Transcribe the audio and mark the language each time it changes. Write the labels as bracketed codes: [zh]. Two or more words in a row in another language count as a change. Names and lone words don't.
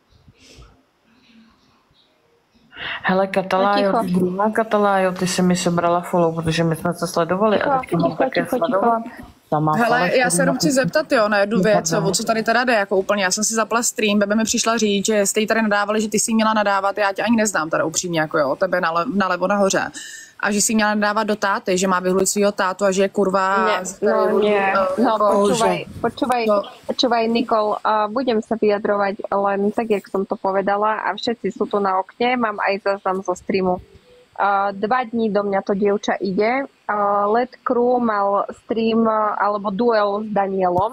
[cs] Hele, Katalájo, ty si mi sebrala follow, protože my jsme se sledovali a teď mám také sledovat. Hele, já se jenom chci zeptat, jo, na jednu věc, o co tady teda jde, jako úplně, já jsem si zapla stream, Bebe mi přišla říct, že jste jí tady nadávali, že ty jsi měla nadávat, já tě ani neznám teda upřímně, jako jo, tebe nalevo nahoře. A že si měla nadávat do táty, že má vyhlulit svýho tátu a že je kurva... [sk] Počúvaj, Nikol, budem sa vyjadrovať len tak, jak som to povedala a všetci sú tu na okne, mám aj záznam zo streamu. 2 dní do mňa to dievča ide. Let Crew mal stream alebo duel s Danielom.